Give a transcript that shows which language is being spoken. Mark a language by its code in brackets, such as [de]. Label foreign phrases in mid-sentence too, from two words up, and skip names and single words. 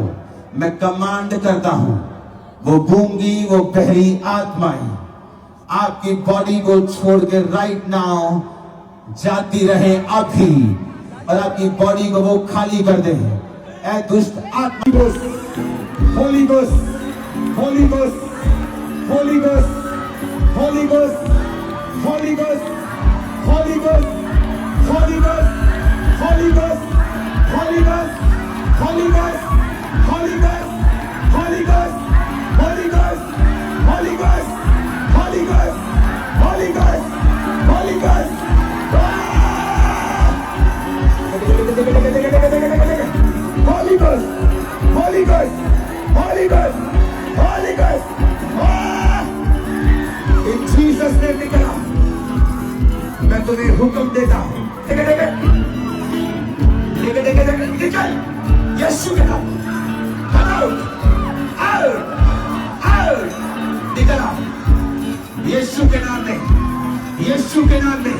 [hi] मैं कमांड करता हूं, वो गूंगी, वो बहरी आत्माएं आपकी बॉडी को छोड़ के [en] right now [hi] जाती रहे अभी, और आपकी बॉडी को वो खाली कर दे। ए दुष्ट आत्मा, [en] Holy Ghost, Holy Ghost, Holy Ghost, Holy Ghost, Holy Ghost, Holy Ghost, Holy Ghost, Holy Ghost, Holy Ghost, Holy Ghost, Holy Ghost, Holy Ghost, Holy Ghost, Holy Ghost, Holy Ghost, Holy Ghost, Holy Ghost, Holy Ghost, Holy Ghost, Holy Ghost, Holy Ghost, in Jesus name निकला। [hi] मैं तुम्हें हुक्म देता हूँ, निकल, यीशु के नाम, [en] out, out, out, [hi] निकला, यीशु के नाम में, यीशु के नाम में,